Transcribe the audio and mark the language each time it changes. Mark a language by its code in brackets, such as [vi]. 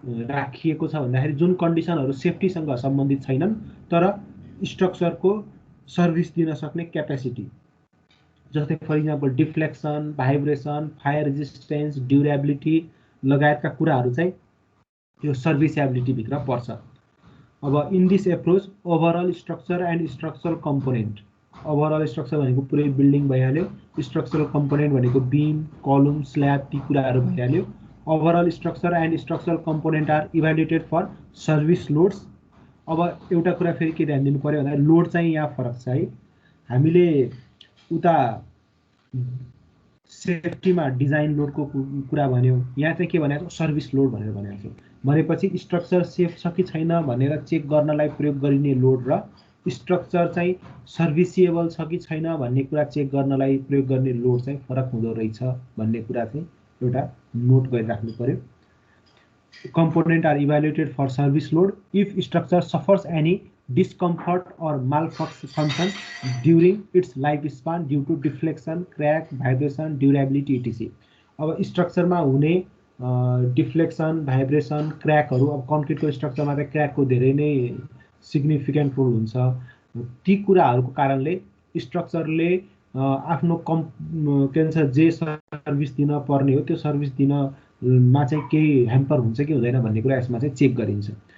[ne] राखिएको छ भन्दाखेरि जुन कन्डिसनहरू सेफ्टीसँग सम्बन्धित छैनन् तर स्ट्रक्चरको सर्भिस दिन सक्ने क्यापेसिटी जस्तै for example deflection vibration fire resistance durability लगायतका कुराहरू चाहिँ यो सर्भिसेबिलिटीभित्र पर्छ अब [en] in this approach overall structure and structural component [ne] overall structure भनेको पुरै बिल्डिङ भइहाल्यो स्ट्रक्चरल कम्पोनेन्ट भनेको बीम, कलम, स्ल्याब ती कुराहरू भइहाल्यो। [en] Overall structure and structural component are evaluated for service loads. [ne] अब एउटा कुरा फेरि के ध्यान दिनु पर्यो भन्दा लोड चाहिँ यहाँ फरक छ है। हामीले उता सेफ्टीमा डिजाइन लोडको कुरा भन्यो, यहाँ चाहिँ के भनेको सर्भिस लोड भनेर भनेको छ। भनेपछि स्ट्रक्चर सेफ छ कि छैन भनेर चेक गर्नलाई प्रयोग गरिने लोड र स्ट्रक्चर चाहिँ सर्भिसिएबल छ कि छैन भन्ने कुरा चेक गर्नलाई प्रयोग गर्ने लोड चाहिँ फरक हुँदो रहेछ भन्ने कुरा चाहिँ एउटा नोट गरिराख्नु पर्यो। [en] Components are evaluated for service load if structure suffers any discomfort or malfunction during its lifespan due to deflection, crack, vibration, durability etc. [ne] अब स्ट्रक्चरमा हुने डिफ्लेक्सन, भाइब्रेसन, क्र्याकहरू, अब कन्क्रिटको स्ट्रक्चरमा त क्र्याकको धेरै नै सिग्निफिकेन्ट रोल हुन्छ। ती कुराहरूको कारणले स्ट्रक्चरले आफ्नो के भन्छ जे सर्भिस दिन पर्ने हो त्यो सर्भिस दिन मा चाहिँ केही ह्याम्पर हुन्छ कि हुँदैन भन्ने कुरा यसमा चाहिँ चेक गरिन्छ।